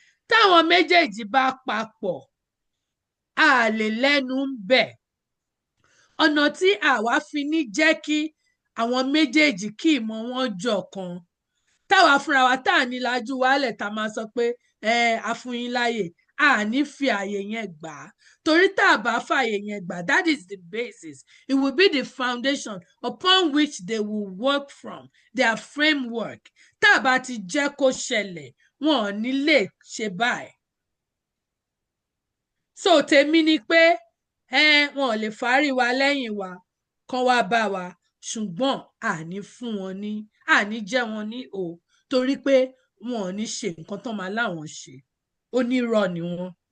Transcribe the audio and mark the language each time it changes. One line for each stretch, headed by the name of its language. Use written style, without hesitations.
Yoruba: Táwọn méjèèjì bá papọ̀ a lè lẹ́nu ń bẹ̀. Ọ̀nà tí àwa fi ní jẹ́ kí àwọn méjèèjì kí ìmọ̀ wọn jọ kan, táwa fúnra wa tá à ní lajú wálẹ̀ tá máa sọ pé a fún yín láàyè, a ní fi àyè yẹn gbà á. Torí tá a bá fàyè yẹn gbà,
English: that is the basis, it will be the foundation upon which they will work from, their framework.
Yoruba: Tá a bá ti jẹ́ kó ṣẹlẹ̀ wọn ò ní lè ṣe báyìí. So tèmi ni pé wọn ò lè fárí wa lẹ́yìn wa kán wá bá wa, ṣùgbọ́n àní fún wọn ní, àní jẹ́ wọn ní o, torí pé wọn ò ní ṣe nǹkan tán máa láwọn ṣe, onírọ́ ni wọn.